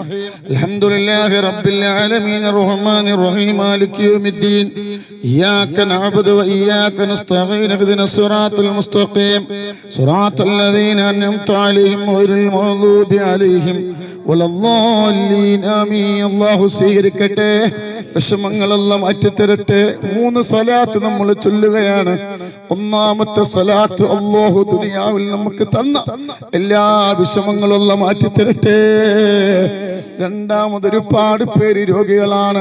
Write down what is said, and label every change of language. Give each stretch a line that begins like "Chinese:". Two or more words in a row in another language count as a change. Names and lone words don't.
Arabic: الحمد لله رب العالمين الرحمن الرحيم مالك يوم الدين. إياك نعبد وإياك نستعين اهدنا الصراط المستقيم صراط الذين أنعمت عليهم غير المغضوب عليهم ولا الضالين آمين.
Malayalam: അല്ലാഹു സ്വീകരിക്കട്ടെ, വിഷമങ്ങളെല്ലാം അറ്റിത്തരട്ടെ. 3 സ്വലാത്ത് നമ്മൾ ചൊല്ലുകയാണ്. ഒന്നാമത്തെ സ്വലാത്ത് അല്ലാഹു ദുനിയാവിൽ നമുക്ക് തന്ന എല്ലാ വിഷമങ്ങളെല്ലാം മാറ്റിത്തരട്ടെ. രണ്ടാമത് ഒരുപാട് പേര് രോഗികളാണ്.